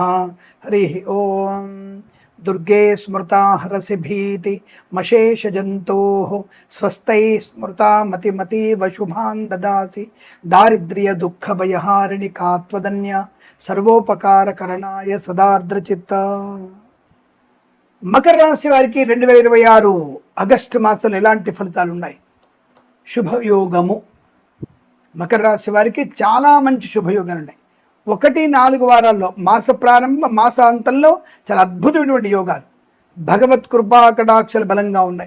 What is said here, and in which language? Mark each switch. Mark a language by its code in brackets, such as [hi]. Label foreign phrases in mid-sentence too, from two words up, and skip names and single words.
[sa] हरि ओम। दुर्गे स्मृता हरसि भीति मशेष जन्तोः स्वस्तै स्मृता मतिमतीव शुभान् ददासि दारिद्र्य दुःख भयहारिणि कात्वदन्य सर्वोपकारकरणाय सदार्द्रचित्ता। [te] మకర రాశి వారికి 2026 ఆగస్టు మాసంలో ఎలాంటి ఫలితాలు ఉన్నాయి? శుభయోగము. మకర రాశి వారికి చాలా మంచి శుభయోగాలు ఉన్నాయి. 1-4 వారాల్లో మాస ప్రారంభ మాసాంతంలో చాలా అద్భుతమైనటువంటి యోగాలు, భగవత్ కృపా కటాక్షలు బలంగా ఉన్నాయి.